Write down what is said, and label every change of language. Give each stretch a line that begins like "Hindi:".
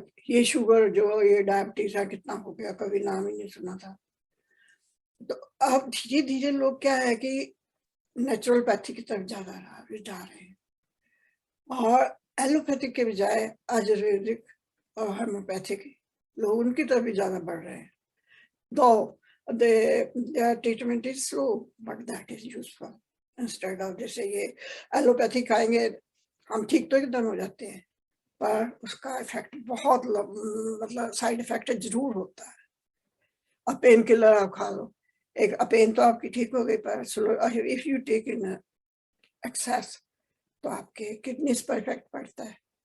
Hindi: ये शुगर जो ये डायबिटीज है, कितना हो गया, कभी नाम ही नहीं सुना था। तो अब धीरे धीरे लोग क्या है कि नेचुरलपैथी की तरफ ज्यादा जा रहे हैं, और एलोपैथिक के बजाय आयुर्वेदिक और होम्योपैथिक लोग उनकी तरफ भी ज्यादा बढ़ रहे हैं।
English: दो their treatment is slow, but that is useful. Instead of
Hindi: जैसे ये एलोपैथी खाएंगे हम ठीक तो एकदम हो जाते हैं, पर उसका इफेक्ट बहुत मतलब साइड इफेक्ट जरूर होता है। अब पेन किलर आप खा लो, एक पेन तो आपकी ठीक हो गई, पर
English: if you take in excess
Hindi: तो आपके किडनीज पर इफेक्ट पड़ता है।